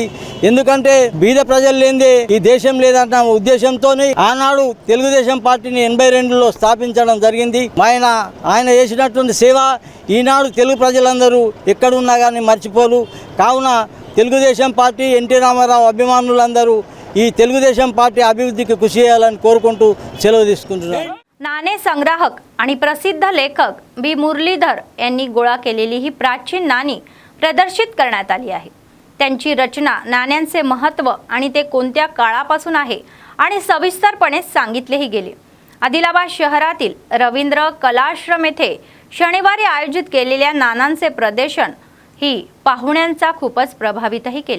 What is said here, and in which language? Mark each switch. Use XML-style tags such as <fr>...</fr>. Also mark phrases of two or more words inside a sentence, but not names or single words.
<te>ఎందుకంటే బీద ప్రజలు లేనిదే ఈ దేశం లేదన్న ఉద్దేశంతో ఆనాడు తెలుగుదేశం పార్టీని 82లో స్థాపించడం జరిగింది. ఆయన చేసినటువంటి సేవ ఈనాడు తెలుగు ప్రజలందరూ ఎక్కడున్నా కానీ మర్చిపోరు. కావున తెలుగుదేశం పార్టీ, ఎన్టీ రామారావు అభిమానులందరూ ఈ తెలుగుదేశం పార్టీ अभिवृद्धीకి కృషి చేయాలని కోరుకుంటూ సెలవు తీసుకుంటున్నారు.</te> <mr>नाणे संग्राहक आणि प्रसिद्ध लेखक बी मुरलीधर यांनी गोळा केलेली ही प्राचीन नाणी प्रदर्शित करण्यात आली आहे. त्यांची रचना, नाण्यांचे महत्त्व आणि ते कोणत्या काळापासून आहे आणि सविस्तरपणे सांगितलेही गेले. आदिलाबाद शहरातील रवींद्र कलाश्रम येथे शनिवारी आयोजित केलेल्या नाण्यांचे प्रदर्शन ही पाहुण्यांचा खूपच प्रभावितही केले.</mr>